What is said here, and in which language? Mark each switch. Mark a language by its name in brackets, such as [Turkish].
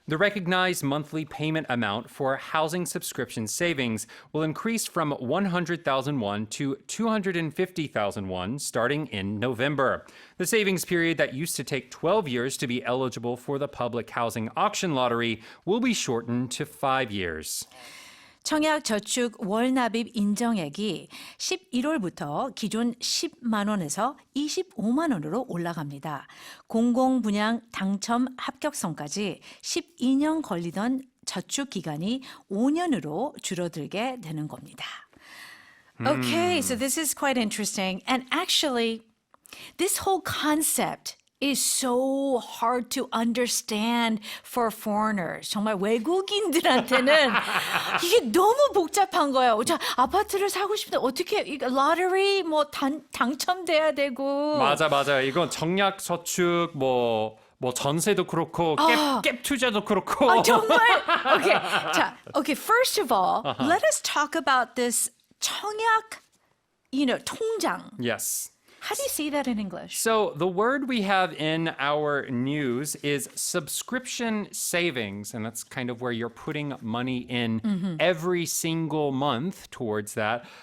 [English] The recognized monthly payment amount for housing subscription savings will increase from 100,000 won to 250,000 won starting in November. The savings period that used to take 12 years to be eligible for the public housing auction lottery will be shortened to 5 years. [Korean] 청약저축 월납입 인정액이 11월부터 기존 10만 원에서 25만 원으로 올라갑니다. 공공분양 당첨 합격선까지 12년 걸리던 저축기간이 5년으로 줄어들게 되는 겁니다. [English] Okay, so this is quite interesting. And actually, this whole concept is so hard to understand for foreigners. [Korean] 정말 외국인들한테는 이게 너무 복잡한 거예요. 자, 아파트를 사고 싶은데 어떻게 이거 러터리 뭐 당첨돼야 되고. 맞아. 이건 청약저축 뭐 전세도 그렇고 갭 투자도 그렇고. 아, 정말. Okay. 자, okay. [English] First of all, let us talk about this 청약, 통장. Yes. How do you say that in English? So the word we have in our news is subscription savings, and that's kind of where you're putting money in every single month towards that.